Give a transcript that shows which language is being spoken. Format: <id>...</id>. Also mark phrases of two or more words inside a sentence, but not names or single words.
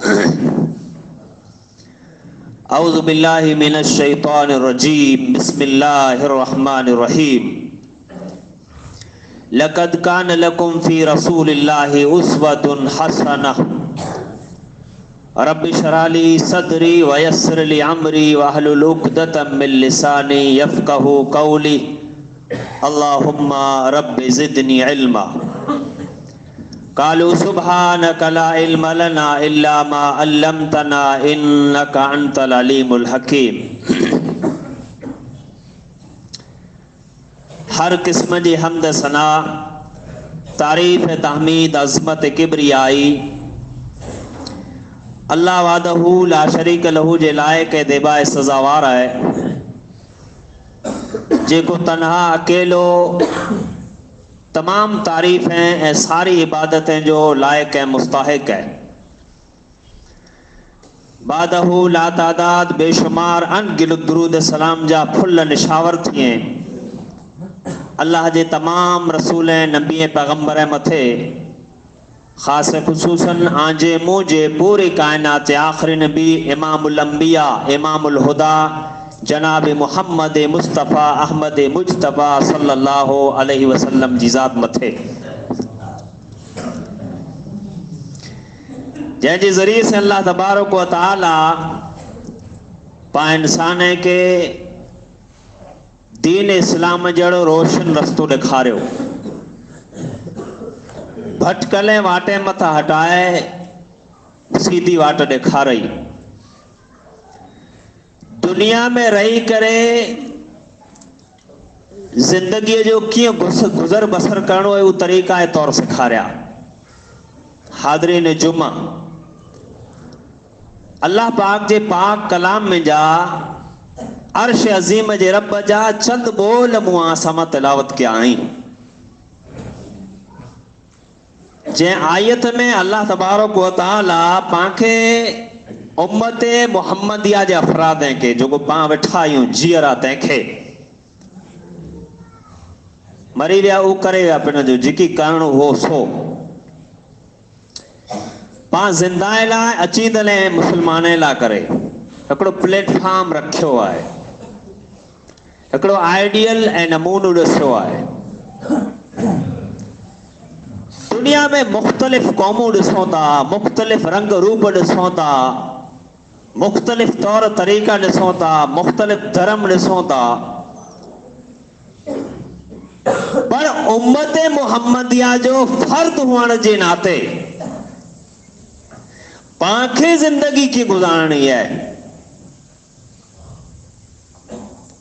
<ar>أعوذ بالله من الشيطان الرجيم. بسم الله الرحمن الرحيم لقد كان لكم في رسول الله أسوة حسنة. رب اشرح لي صدري ويسر لي أمري واحلل عقدة من لساني يفقهوا قولي. اللهم رب زدني علما. قالوا سبحانك لا علم لنا إلا ما علمتنا إنك أنت العليم الحكيم.</ar> <sd>हर किस्म जी हमद सना तारीफ़ तहमीद अज़मत किब्रियाई</sd> <ar>الله وحده لا شريك له</ar> <sd>जे लायक देबाए सज़ावार है, जेको तन्हा अकेलो तमाम तारीफ़ें ऐं सारी इबादतें जो लायक ऐं मुस्तहिक है। बादहू ला तादाद बेशुमार अनगिनत दुरूद सलाम जा फुल निशावर थिए अल्लाह जे तमाम रसूल नबी पैगंबर मथे ख़ास खुसूसन आंजे मुझे पूरी कायनात आखिरी नबी</sd> <ar>إمام الأنبياء إمام الهدى</ar> <sd>जनाब मुहम्मद मुस्तफ़ा अहमद मुज्तबा</sd> <ar>صلى الله عليه وسلم</ar> <sd>जी ज़ात मथे, जैसे ज़रिए से</sd> <ar>الله تبارك وتعالى</ar> <sd>पा इंसान के दीन इस्लाम जड़ो रोशन रस्तो ॾेखारियो, भटकले वाटे मथा हटाए सीधी वाट ॾेखारई। दुनिया में रही करे जिंदगी जो किए गुजर बसर करणो है वो तरीका है तौर सिखारिया। हाज़रीन जुमा, अल्लाह पाक जे पाक कलाम में जा अर्श अजीम जे रब जा चंद बोल मुआ समा तिलावत किया आई। जे आयत में</sd> <ar>الله تبارك وتعالى</ar> <sd>पाखे उम्मते मुहम्मदिया जे अफराद के जो पा वेठा आहियूं जीअरा तंहिंखे मरी विया उ करे विया पिन जो जिकी करणो हो सो पा जिंदा लाइ अचींदले मुसलमान ला करे हिकिड़ो प्लेटफॉर्म रखियो है, हिकिड़ो आइडियल ऐं नमूनो ॾिसो है। दुनिया में मुख्तलिफ कौमों ॾिसो था, मुख्तलिफ रंग रूप ॾिसो था, मुख्तलिफ तौर तरीक़ा ॾिसो था, मुख्तलिफ धर्म ॾिसो था, पर उम्मत मुहम्मदिया जो फर्द हुअण जे नाते पांखे जिंदगी की गुजारनी है।</sd>